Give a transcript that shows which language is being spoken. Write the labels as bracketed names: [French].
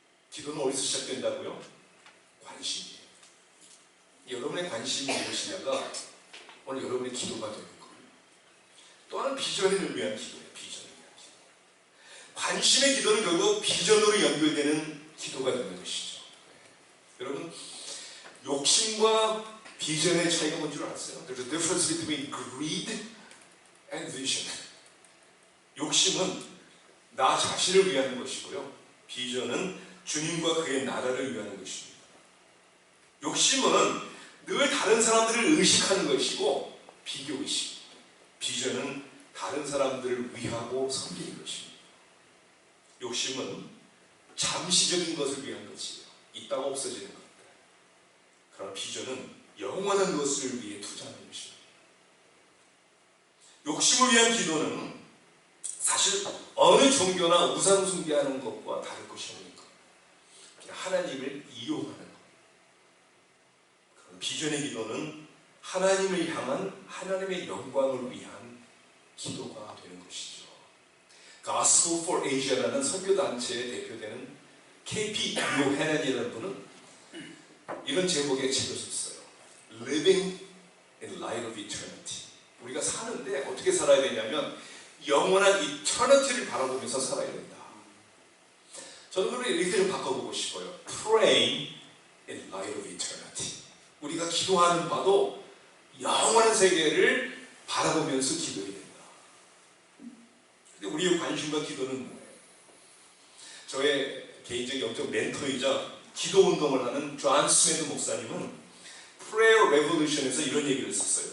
[Korean] 기도는 어디서 시작된다고요? 관심이에요. 여러분의 관심이 무엇이냐가 오늘 여러분의 기도가 되는 거예요. 또 하나는 비전을 위한 기도예요. 비전을 위한 기도. 관심의 기도는 결국 비전으로 연결되는 기도가 되는 것이죠. 여러분, 욕심과 비전의 차이가 뭔 줄 아세요? [English] There's a difference between greed and vision. [Korean] 욕심은 나 자신을 위한 것이고요, 비전은 주님과 그의 나라를 위한 것입니다. 욕심은 늘 다른 사람들을 의식하는 것이고 비교의식, 비전은 다른 사람들을 위하고 섬기는 것입니다. 욕심은 잠시적인 것을 위한 것이에요. 있다가 없어지는 것들. 그러나 비전은 영원한 것을 위해 투자하는 것입니다. 욕심을 위한 기도는 사실 어느 종교나 우상 숭배하는 것과 다를 것이 없는 것. 그냥 하나님을 이용하는 것. 비전의 기도는 하나님을 향한 하나님의 영광을 위한 기도가 되는 것이죠. Gospel for Asia라는 선교단체에 대표되는 KP 요해넨이라는 분은 이런 제목의 책을 썼어요. [English] Living in Light of Eternity. [Korean] 우리가 사는데 어떻게 살아야 되냐면 영원한 이터니티를 바라보면서 살아야 된다. 저는 그걸 이렇게 좀 바꿔보고 싶어요. [English] Praying in Light of Eternity. [Korean] 우리가 기도하는 바도 영원한 세계를 바라보면서 기도해야 된다. 근데 우리의 관심과 기도는 뭐예요? 저의 개인적 영적 멘토이자 기도 운동을 하는 존 스미드 목사님은 Prayer Revolution에서 이런 얘기를 썼어요.